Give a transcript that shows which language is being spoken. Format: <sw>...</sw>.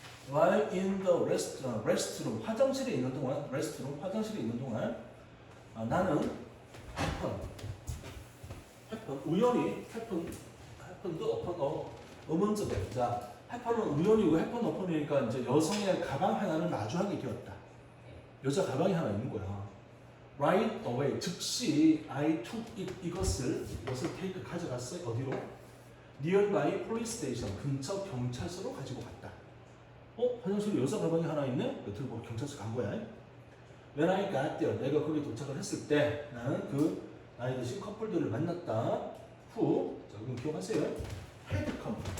<en>While in the restroom,</en> <ko>화장실에 있는 동안, restroom, 화장실에 있는 동안 나는 우연히</ko> <en>happened upon a</en> <ko>자, happen은 우연이고 happen upon이니까 이제 여성의 가방 하나를 마주하게 되었다. 여자 가방이 하나 있는 거야.</ko> <en>Right away,</en> <ko>즉시</ko> <en>I took it,</en> <ko>이것을</ko> <en>take</en> <ko>가져갔어요. 어디로?</ko> <en>Nearby police station,</en> <ko>근처 경찰서로 가지고 갔다. 화장실에 여자 가방이 하나 있네? 들고 경찰서 간 거야.</ko> <en>When I got there,</en> <ko>내가 거기 도착을 했을 때 나는 그 나이 드신 커플들을 만났다. 후, 자, 그럼 기억하세요.</ko> <en>had come.</en>